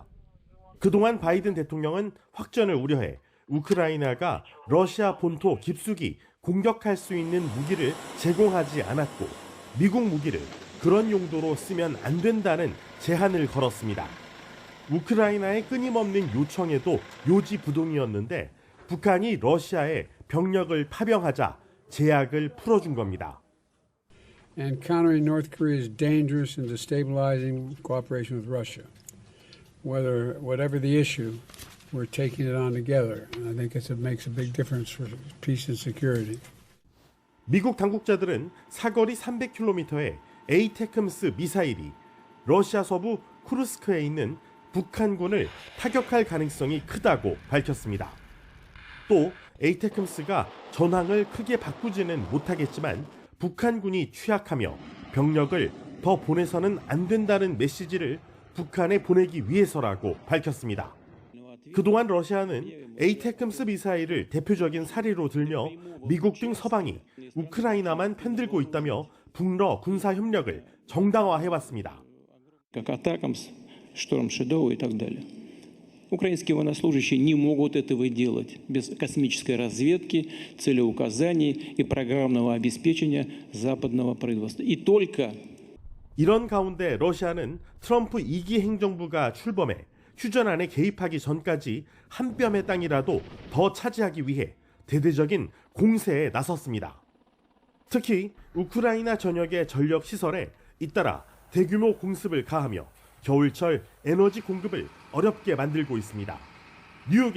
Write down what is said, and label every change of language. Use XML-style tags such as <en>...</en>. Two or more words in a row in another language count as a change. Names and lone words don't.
<ko>그동안 바이든 대통령은 확전을 우려해 우크라이나가 러시아 본토 깊숙이 공격할 수 있는 무기를 제공하지 않았고 미국 무기를 그런 용도로 쓰면 안 된다는 제한을 걸었습니다. 우크라이나의 끊임없는 요청에도 요지부동이었는데 북한이 러시아에 병력을 파병하자 제약을 풀어준 겁니다.</ko> <en>And countering North Korea's dangerous and destabilizing cooperation with Russia. Whatever the issue, we're taking it on together. And I think it makes a big difference for peace and security.</en> <ko>미국 당국자들은 사거리 300km의 에이테크므스 미사일이 러시아 서부 쿠르스크에 있는 북한군을 타격할 가능성이 크다고 밝혔습니다. 또 에이테크므스가 전황을 크게 바꾸지는 못하겠지만 북한군이 취약하며 병력을 더 보내서는 안 된다는 메시지를 북한에 보내기 위해서라고 밝혔습니다. 그동안 러시아는 에이테크므스 미사일을 대표적인 사례로 들며 미국 등 서방이 우크라이나만 편들고 있다며 북러 군사 협력을 정당화해왔습니다.</ko> <ru>Шторм Шедоу и так далее. Украинские военнослужащие не могут этого делать без космической разведки, целеуказаний и программного обеспечения западного производства. И только</ru> <ko>이런 가운데 러시아는 트럼프 2기 행정부가 출범해 휴전안에 개입하기 전까지 한 뼘의 땅이라도 더 차지하기 위해 대대적인 공세에 나섰습니다. 특히 우크라이나 전역의 전력 시설에 잇따라 대규모 공습을 가하며 겨울철 에너지 공급을 어렵게 만들고 있습니다.</ko>